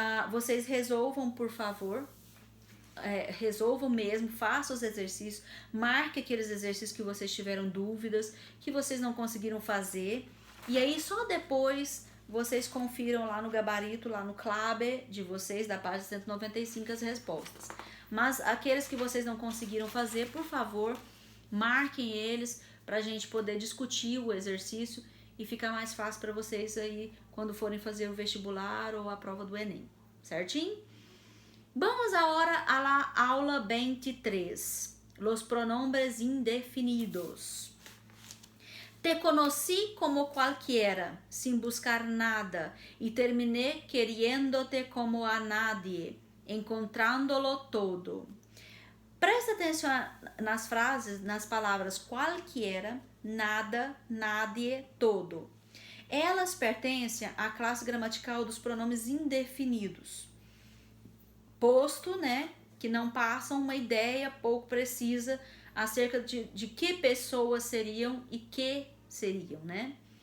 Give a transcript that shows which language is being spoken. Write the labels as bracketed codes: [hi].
[pt] Vocês resolvam, por favor, resolvam mesmo, façam os exercícios, marque aqueles exercícios que vocês tiveram dúvidas, que vocês não conseguiram fazer, e aí só depois vocês confiram lá no gabarito, lá no Clabe de vocês, da página 195, as respostas. Mas aqueles que vocês não conseguiram fazer, por favor, marquem eles para a gente poder discutir o exercício e ficar mais fácil para vocês aí quando forem fazer o vestibular ou a prova do Enem, certinho? [es] Vamos agora a la aula 23, los pronombres indefinidos. Te conocí como cualquiera, sin buscar nada, y terminé queriéndote como a nadie, encontrándolo todo. [pt] Presta atenção nas frases, nas palavras qualquer, nada, nadie, todo. Elas pertencem à classe gramatical dos pronomes indefinidos, posto, né, que não passam uma ideia pouco precisa acerca de que pessoas seriam e que seriam, né?